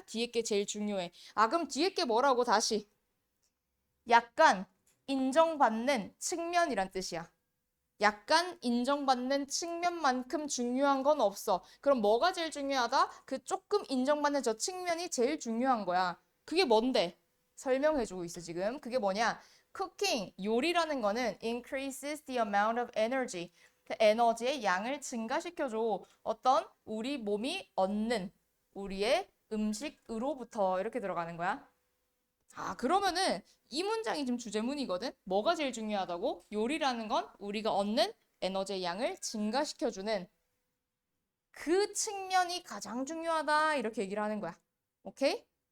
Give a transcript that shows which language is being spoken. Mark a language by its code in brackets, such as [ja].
[ko] 뒤에 게 제일 중요해. 그럼 뒤에 게 뭐라고 다시? 약간 인정받는 측면이란 뜻이야. 약간 인정받는 측면만큼 중요한 건 없어. 그럼 뭐가 제일 중요하다? 그 조금 인정받는 저 측면이 제일 중요한 거야. 그게 뭔데? 설명해주고 있어 지금. 그게 뭐냐? [en] Cooking, 요리라는 거는 increases the amount of energy. [ko] 그 에너지의 양을 증가시켜줘. 어떤 우리 몸이 얻는 우리의 음식으로부터 이렇게 들어가는 거야. 그러면은 이 문장이 지금 주제문이거든. 뭐가 제일 중요하다고? 요리라는 건 우리가 얻는 에너지의 양을 증가시켜주는 그 측면이 가장 중요하다. 이렇게 얘기를 하는 거야. 오케이?